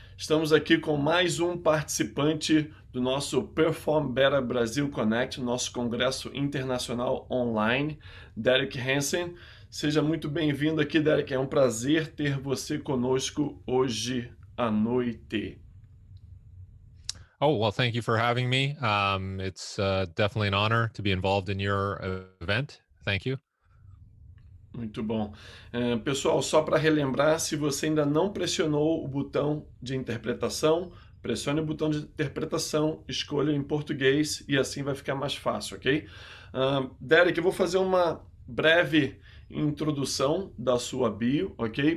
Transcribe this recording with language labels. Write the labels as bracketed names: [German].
[Portuguese] Estamos aqui com mais um participante do nosso Perform Better Brasil Connect, nosso congresso internacional online, Derek Hansen. Seja muito bem-vindo aqui, Derek. É um prazer ter você conosco hoje à noite. [English] Oh, well, thank you for having me. It's definitely an honor to be involved in your event. Thank you. [Portuguese] Muito bom. Pessoal, só para relembrar, se você ainda não pressionou o botão de interpretação, pressione o botão de interpretação, escolha em português e assim vai ficar mais fácil, ok? Derek, eu vou fazer uma breve introdução da sua bio, ok?